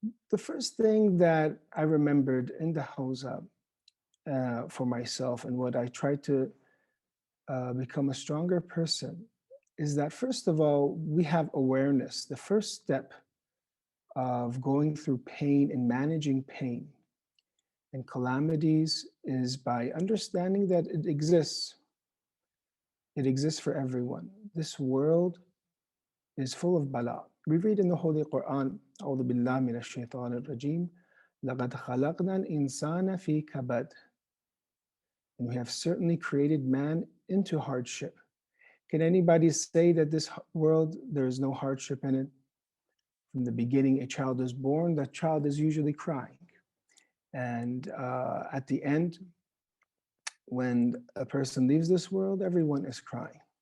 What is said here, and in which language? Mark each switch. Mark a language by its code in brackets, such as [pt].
[en] The first thing that I remembered in the Hausa for myself, and what I tried to become a stronger person, is that first of all, we have awareness. The first step of going through pain and managing pain and calamities is by understanding that it exists. It exists for everyone. This world is full of bala. We read in the Holy Quran, [ar] أعوذ بالله من الشيطان الرجيم, لقد خلقنا الإنسان في كبد. [en] And we have certainly created man into hardship. Can anybody say that this world, there is no hardship in it? From the beginning, a child is born, that child is usually crying. And at the end, when a person leaves this world, everyone is crying.